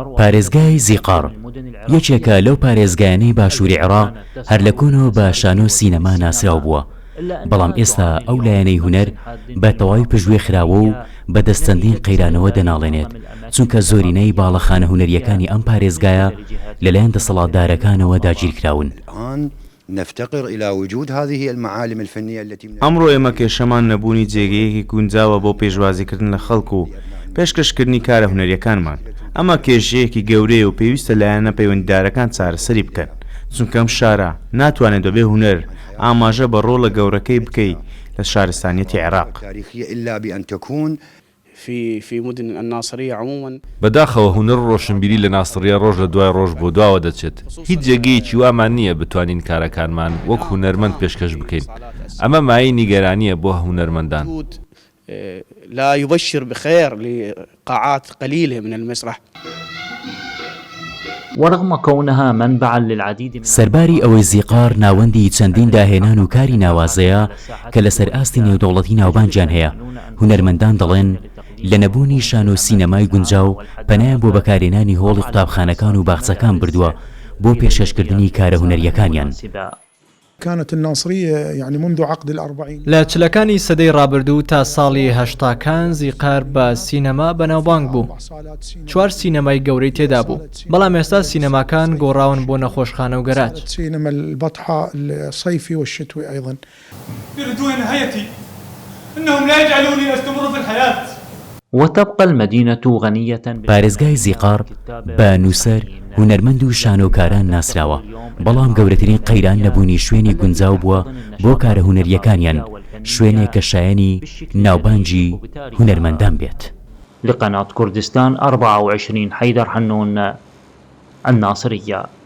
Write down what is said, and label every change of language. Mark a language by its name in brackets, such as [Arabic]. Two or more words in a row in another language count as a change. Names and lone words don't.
[Central Kurdish] پارێزگای زیقار یەکێکە لەو پارێزگایانەی باشووری عێراق هەر لە کۆنەوە بە شانۆ سینەما ناسراو بووە، بەڵام ئێستا ئەو لایەنەی هونەر بە تەواوی پژوێ خراوە و بەدەستەندین قەیرانەوە دەناڵێنێت، چونکە زۆرینەی باڵەخانە هونەریەکانی ئەم پارێزگایە لەلایەن دەسەڵاتدارەکانەوە داگیرکراون. [Arabic] نفتقر إلى وجود هذه المعالم الفنية التي [Central Kurdish] ئەمڕۆ ئێمە کێشەمان نەبوونی جێگەیەکی گونجاوە بۆ پێشوازیکردن لە خەڵک و پێشکەشکردنی کارە هونەریەکانمان. ئەمە کێشەیەکی گەورەیە و پێویستە لایەنە پەیوەندیدارەکان چارەسەری بکەن، چونکە ئەم شارە ناتوانێت بەبێ هونەر ئاماژە بە ڕۆڵە گەورەکەی بکەیت لە شارستانیەتی عێراق. [Arabic] إلا بأن تكون في مدن الناصرية عموما [Central Kurdish] بەداخەوە هونەر ڕۆشنبیری لە ناسریە ڕۆژ لە دوای ڕۆژ بۆ دواوە دەچێت. هیچ جێگەیەکی وامان نییە بتوانین کارەکانمان وەک هونەرمەند پێشکەش بکەین. ئەمە مای نیگەرانیە بۆ هونەرمەندان. [Arabic] لا يبشر بخير لقاعات قليلة من المسرح. ورغم كونها منبعا للعديد من [Central Kurdish] سەرباری ئەوەی زیقار ناوەندی چەندین داهێنان و کاری ناوازەیە کە لەسەر ئاستی نێودەوڵەتی ناوبانجیان هەیە، هونەرمەندان دەڵێن لە نەبوونی شان و سینەمای گونجاو پەنایان بۆ بەکارهێنانی هۆڵی قوتابخانەکان و باخچەکان بردووە بۆ پێشکەشکردنی کارە هونەریەکانیان. [Arabic] كانت الناصرية يعني منذ عقد الأربعين [Central Kurdish] لە چلەکانی سەدەی ڕابردوو تا ساڵی هەشتاکان زیقار بە سینەما بەناوبانگ بوو. 4 سینەمای گەورەی تێدا بوو، بەڵام ئێستا سینەماکان گۆڕاون بۆ نەخۆشخانە و گەراج. [Arabic] سينما البطحة الصيفي والشتوي أيضا. يريدون نهايتي، إنهم لا يجعلوني أستمر في الحياة. وتبقى المدينة غنية [Central Kurdish] پارێزگای زیقار بە نووسەر هونەرمەند و شانۆکاران ناسراوە، بەڵام گەورەترین قەیران نەبوونی شوێنی گونجاو بووە بۆ کارە هونەریەکانیان، شوێنێک کە شایەنی ناوبانجی هونەرمەندان بێت. [Arabic] لقناة كردستان 24 حيدر حنون الناصرية.